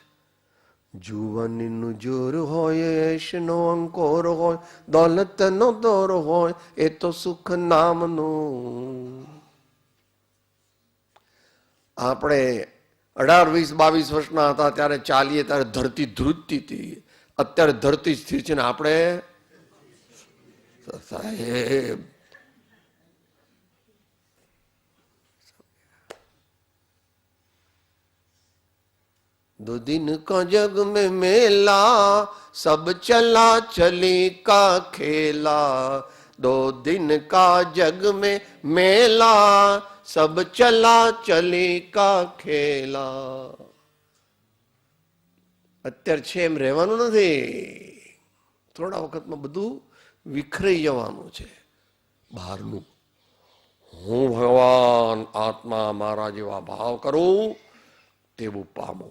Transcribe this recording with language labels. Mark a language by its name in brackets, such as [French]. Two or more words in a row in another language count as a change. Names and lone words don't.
[Gujarati] જુવાનીનું જોર હોય, યશનો અંકોર હોય, દોલતનો દોર હોય, એ તો સુખ નામનું. આપણે 18, 20, 22 વર્ષના હતા ત્યારે ચાલીએ ત્યારે ધરતી ધ્રુજતી હતી. અત્યારે ધરતી સ્થિર છે ને આપણે સાહેબ [Hindi] दो दिन का जग में मेला, सब चला चली का खेला. दो दिन का जग में मेला, सब चला चली का खेला. [Gujarati] અત્યારે છે એમ રહેવાનું નથી. થોડા વખતમાં બધું વિખરાઈ જવાનું છે બહારનું. હું ભગવાન આત્મા મારા જેવા ભાવ કરું તેવું પામું.